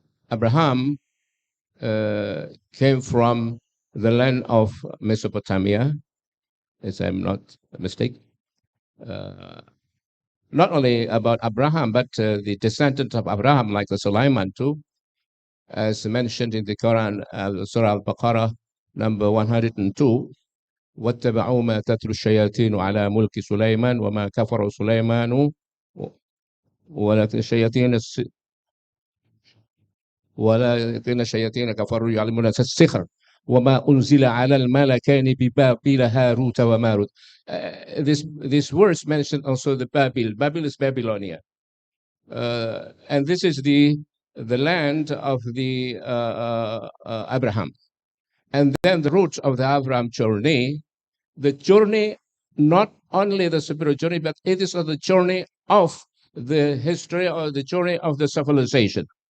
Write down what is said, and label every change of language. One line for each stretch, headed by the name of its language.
English: Abraham came from the land of Mesopotamia, if I'm not mistaken. Not only about Abraham, but the descendant of Abraham, like Sulaiman too, as mentioned in the Quran, Surah Al-Baqarah, number 102.
Arabic: واتبعوا ما تتلو الشياطين على ملك سليمان وما كفر سليمان ولكن الشياطين كفروا يعلمون الناس السحر وما أنزل على الملكين ببابل هاروت وماروت.
English: This verse mentioned also the Babel. Babel is Babylonia, and this is the land of the Abraham. And then the roots of the Abraham journey, the journey, not only the spiritual journey, but it is the journey of the history or the journey of the civilization.